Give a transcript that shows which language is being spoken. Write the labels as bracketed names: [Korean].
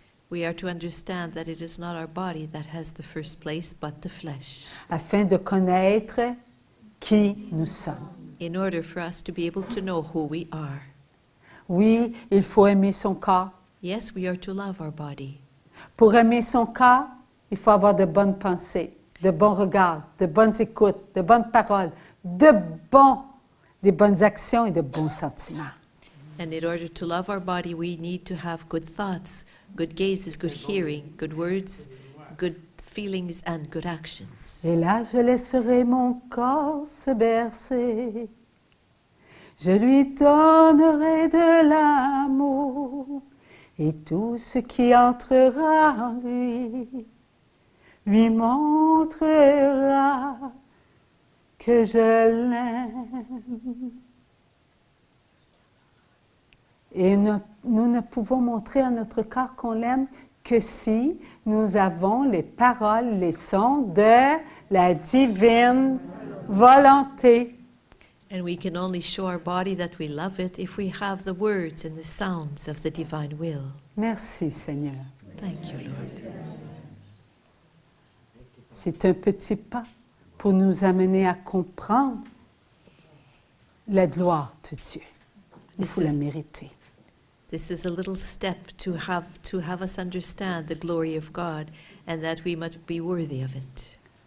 [English] We are to understand that it is not our body that has the first place, but the flesh, [French] Afin de connaître qui nous sommes. [English] in order for us to be able to know who we are. [French] Oui, il faut aimer son corps. [English] Yes, we are to love our body. [French] Pour aimer son corps, il faut avoir de bonnes pensées, de bons regards, de bonnes écoutes, de bonnes paroles, des bonnes actions et de bons sentiments. [English] And in order to love our body, we need to have good thoughts, good gazes, good hearing, good words, good feelings, and good actions. [French] Et là, je laisserai mon corps se bercer. Je lui donnerai de l'amour et tout ce qui entrera en lui lui montrera que je l'aime. Et nous ne pouvons montrer à notre corps qu'on l'aime que si nous avons les paroles, les sons de la divine volonté. [English] And we can only show our body that we love it if we have the words and the sounds of the divine will. [French] Merci, Seigneur. [English] Thank you, Lord. [French] C'est un petit pas pour nous amener à comprendre la gloire de Dieu. Il faut la mériter. [English] This is a little step to have us understand the glory of God and that we must be worthy of it.